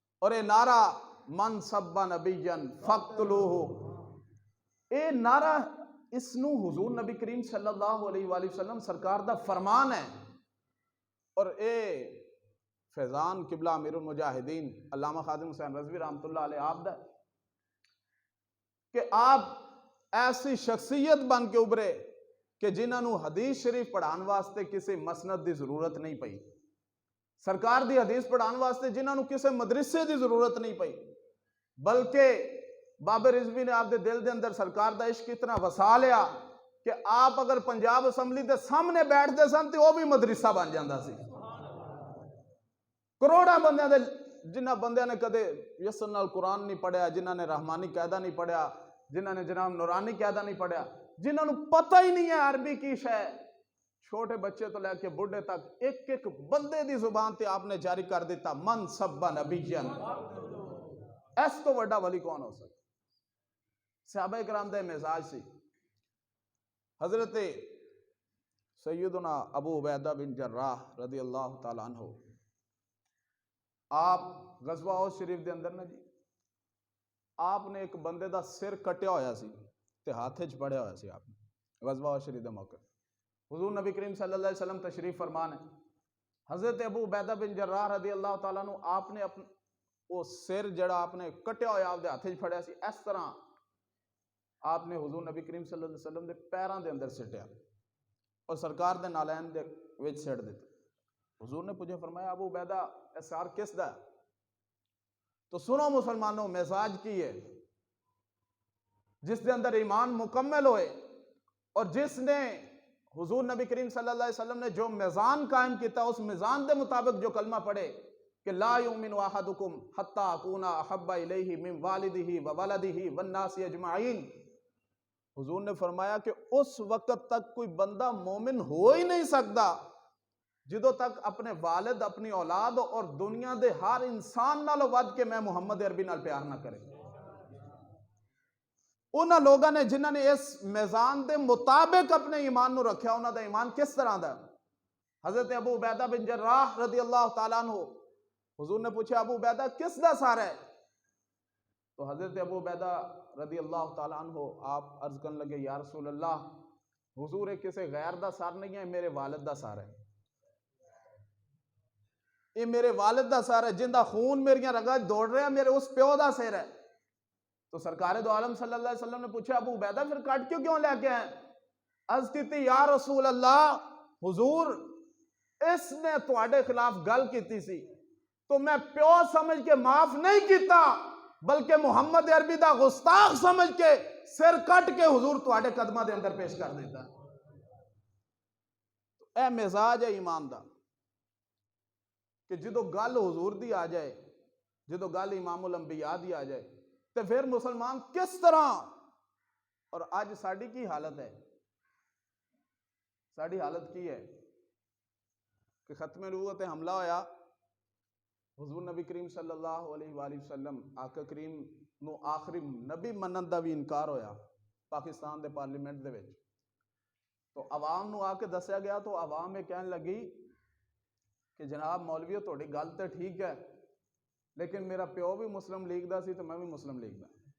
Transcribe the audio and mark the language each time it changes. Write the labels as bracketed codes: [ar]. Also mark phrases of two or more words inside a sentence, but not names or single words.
[pa] اور یہ نعرہ [ar] من سب نبیًا فاقتلوہ، [pa] اے نعرہ اس نو حضور نبی کریم [ar] صلی اللہ علیہ وآلہ وسلم [pa] سرکار دا فرمان ہے، اور اے فیضان قبلہ امیر المجاہدین علامہ خادم حسین رضوی [ar] رحمۃ اللہ علیہ [pa] آپ دا کہ آپ ایسی شخصیت بن کے ابھرے کہ جنہاں نو حدیث شریف پڑھان واسطے کسی مسند دی ضرورت نہیں پئی، سرکار دی حدیث پڑھان واسطے جنہاں نو کسی مدرسے دی ضرورت نہیں پئی، بلکہ بابا رضوی نے آپ دے دل دے اندر سرکار دا عشق اتنا وسا لیا کہ آپ اگر پنجاب اسمبلی دے سامنے بیٹھتے سن تو وہ بھی مدرسہ بن جاندہ سی۔ کروڑا بندیاں دے جنہ بندیاں نے کدے یسر نال قرآن نہیں پڑھیا، جنہ نے رحمانی قاعدہ نہیں پڑھیا، جنہ نے جناب نورانی قاعدہ نہیں پڑھیا، جنہ نے پتہ ہی نہیں ہے عربی کی شے، چھوٹے بچے تو لے کے بڑھے تک ایک ایک بندے دی زبان تے آپ نے جاری کر دیتا [ar] من سب نبیًا، [pa] اس تو وڈا ولی کون ہو سکتا؟ صحابہ کرام دے مزاج سی۔ حضرت سیدنا ابو عبیدہ بن جراح [ar] رضی اللہ تعالیٰ عنہ [pa] آپ غزوہ احد شریف دے اندر نا جی آپ نے ایک بندے دا سر کٹیا ہویا سی تے ہاتھے چ پڑیا ہویا سی، آپ نے غزوہ احد شریف دے موقع حضور نبی کریم [ar] صلی اللہ علیہ وسلم [pa] تشریف فرمان ہے، حضرت ابو عبیدہ بن جراح [ar] رضی اللہ تعالیٰ عنہ [pa] آپ نے وہ سر جڑا آپ نے کٹیا ہویا آپ دے ہاتھے چ پڑیا سی، اس طرح آپ نے حضور نبی کریم [ar] صلی اللہ علیہ وسلم [pa] دے پیران دے اندر سٹیا اور سرکار دے نالین دے وچ سٹ دیتے۔ حضور نے پوچھا فرمایا ابو عبیدہ اے سار کس دا ہے؟ تو سنو مسلمانوں مزاج کی ہے، جس دے اندر ایمان مکمل ہوئے اور جس نے حضور نبی کریم [ar] صلی اللہ علیہ وسلم [pa] نے جو میزان قائم کیتا اس میزان دے مطابق جو کلمہ پڑھے کہ [ar] لا یؤمن احدکم حتی اکون احب الیہ من والدہ وولدہ والناس اجمعین، [pa] حضور نے فرمایا کہ اس وقت تک کوئی بندہ مومن ہو ہی نہیں سکتا جدو تک اپنے والد اپنی اولاد اور دنیا دے ہر انسان نالو ود کے میں محمد عربی نال پیار نہ کرے۔ انہاں لوگاں نے جنہاں نے اس میزان دے مطابق اپنے ایمان نو رکھیا انہاں دا ایمان کس طرح دا؟ حضرت ابو عبیدہ بن جراح [ar] رضی اللہ تعالیٰ عنہ [pa] حضور نے پوچھا ابو عبیدہ کس دا سار ہے؟ تو حضرت ابو عبیدہ [ar] رضی اللہ تعالیٰ عنہ [pa] آپ عرض کرنے لگے [ar] یا رسول اللہ [pa] حضور ایک کسی غیر دا سار نہیں ہے، میرے والد دا سار ہے، یہ میرے والد دا سار ہے، جن دا خون میریاں رگاں دوڑ رہے ہیں، میرے اس پیو دا سر ہے۔ تو سرکار دو عالم [ar] صلی اللہ علیہ وسلم [pa] نے پوچھا ابو عبیدہ پھر کٹ کیوں لے کے ہیں؟ عرض کیتی [ar] یا رسول اللہ [pa] حضور اس نے تواڈے خلاف گل کیتی سی تو میں پیو سمجھ کے معاف نہیں کیتا بلکہ محمد عربی دا گستاخ سمجھ کے سر کٹ کے حضور تواڈے قدمہ دے اندر پیش کر دیتا۔ اے مزاج ہے ایمان دا کہ جدو گل حضور دی آ جائے، جدو گل امام الانبیاء دی آ جائے تو پھر مسلمان کس طرح، اور آج ساڑی کی حالت ہے، ساڑی حالت کی ہے کہ ختم نبوت حملہ ہویا، حضور نبی کریم [ar] صلی اللہ علیہ وآلہ وسلم [pa] آقا کریم نو آخری نبی منن دا بھی انکار ہویا پاکستان دے پارلیمنٹ دے وچ، تو عوام نو آ کے دسیا گیا تو عوام میں کہنے لگی کہ جناب مولویو تھوڑی گل تے ٹھیک ہے لیکن میرا پیو بھی مسلم لیگ دا سی تو میں بھی مسلم لیگ دا،